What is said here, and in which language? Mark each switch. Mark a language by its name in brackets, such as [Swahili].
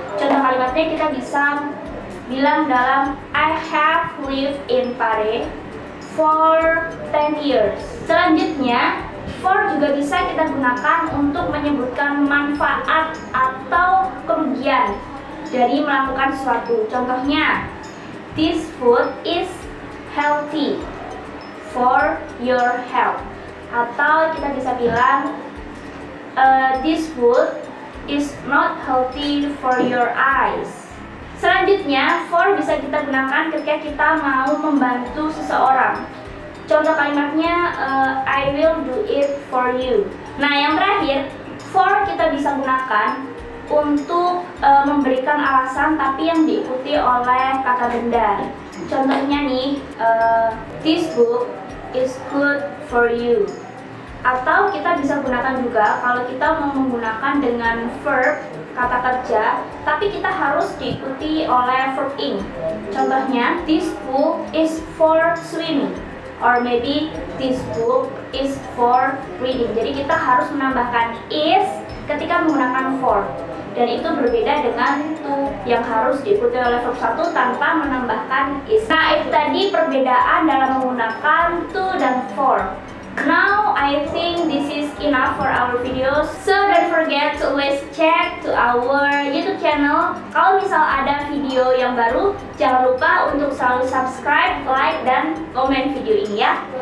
[Indonesian] Contoh kalimatnya kita bisa bilang dalam [English] I have lived in Paris for 10 years. [Indonesian] Selanjutnya, for juga bisa kita gunakan untuk menyebutkan manfaat atau kerugian dari melakukan sesuatu. Contohnya, [English] this food is healthy for your health. [Indonesian] Atau kita bisa bilang [English] this food is not healthy for your eyes. [Indonesian] Selanjutnya, for bisa kita gunakan ketika kita mau membantu seseorang. Contoh kalimatnya [English] I will do it for you. [Indonesian] Nah, yang terakhir, for kita bisa gunakan untuk memberikan alasan tapi yang diikuti oleh kata benda. Contohnya nih, [English] this book is good for you. [Indonesian] Atau kita bisa gunakan juga kalau kita mau menggunakan dengan verb kata kerja, tapi kita harus diikuti oleh verb ing. Contohnya, [English] this book is for swimming, or maybe this book is for reading. [Indonesian] Jadi kita harus menambahkan is ketika menggunakan for. Dan itu berbeda dengan to yang harus diikuti oleh verb 1 tanpa menambahkan is. Nah, itu tadi perbedaan dalam menggunakan to dan for. [English] Now I think this is enough for our videos. So don't forget to always check to our YouTube channel. [Indonesian] Kalau misal ada video yang baru, jangan lupa untuk selalu subscribe, like, dan komen video ini ya.